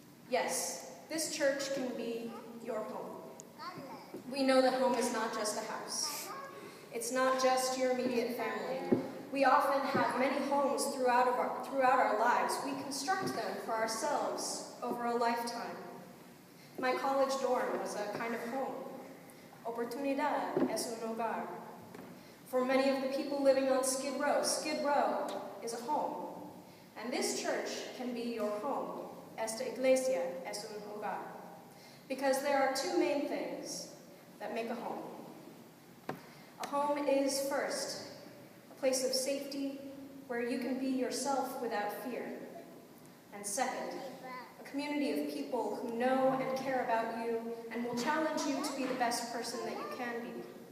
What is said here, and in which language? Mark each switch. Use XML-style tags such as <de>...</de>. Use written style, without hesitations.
<en>Yes, this church can be your home. We know that home is not just a house. It's not just your immediate family. We often have many homes throughout our lives. We construct them for ourselves over a lifetime. My college dorm was a kind of home.</en> <es>Oportunidad es un hogar.</es> <en>For many of the people living on Skid Row is a home. And this church can be your home.</en> <es>Esta iglesia es un hogar.</es> <en>Because there are two main things that make a home. A home is, first, a place of safety where you can be yourself without fear. And second, a community of people who know and care about you and will challenge you to be the best person that you can be.</en>